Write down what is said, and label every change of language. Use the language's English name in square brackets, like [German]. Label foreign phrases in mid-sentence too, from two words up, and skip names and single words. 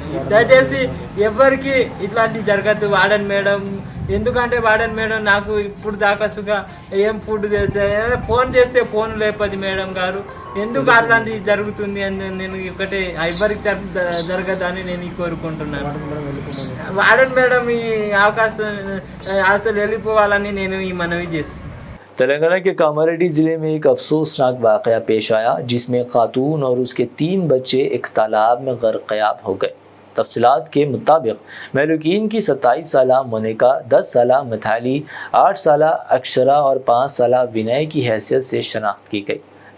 [Telugu] దయచేసి ఎవరికి ఇట్లాంటివి జరగద్దు [English] warden madam, [Telugu] ఎందుకంటే [English] warden madam [Telugu] నాకు ఇప్పుడు దాకా సుఖ ఏం ఫుడ్ ఫోన్ చేస్తే ఫోన్ లేపది మేడం గారు, ఎందుకు అట్లాంటివి జరుగుతుంది అని నేను ఒకటే ఎవరికి జరగదని నేను కోరుకుంటున్నాను। [English] warden madam [Telugu] ఈ అవకాశం అసలు వెళ్ళిపోవాలని నేను ఈ మనవి చేస్తున్నాను। [Urdu] تلنگانہ کے کاماریڈی ضلع میں ایک افسوسناک واقعہ پیش آیا جس میں خاتون اور اس کے 3 بچے ایک تالاب میں غرقیاب ہو گئے۔ تفصیلات کے مطابق مہلوکین کی 27 سالہ مونیکا، 10 سالہ متھالی، 8 سالہ اکشرا اور 5 سالہ ونئے کی حیثیت سے شناخت کی گئی۔